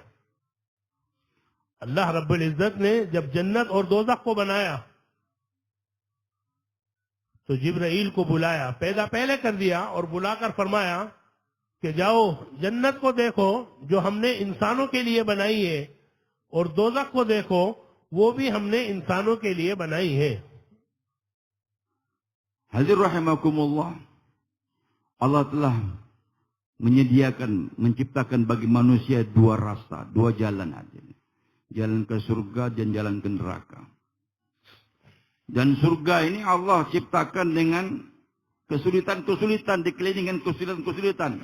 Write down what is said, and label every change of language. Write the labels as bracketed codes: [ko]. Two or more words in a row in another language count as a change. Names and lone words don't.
[hi] अल्लाह [ar] رب العزة [hi] ने जब जन्नत और दोज़ख को बनाया तो जिब्राइल को बुलाया, पैदा पहले कर दिया और बुलाकर फरमाया कि जाओ जन्नत को देखो जो हमने इंसानों के लिए बनाई है, और दोज़ख को देखो वो भी हमने इंसानों के लिए बनाई है। [id] Hadir rahimakumullah. Allah telah menciptakan bagi manusia 2 rasa, 2 jalan hadir. Jalan ke surga dan jalan ke neraka. Dan surga ini Allah ciptakan dengan kesulitan-kesulitan, dikelilingi dengan kesulitan-kesulitan.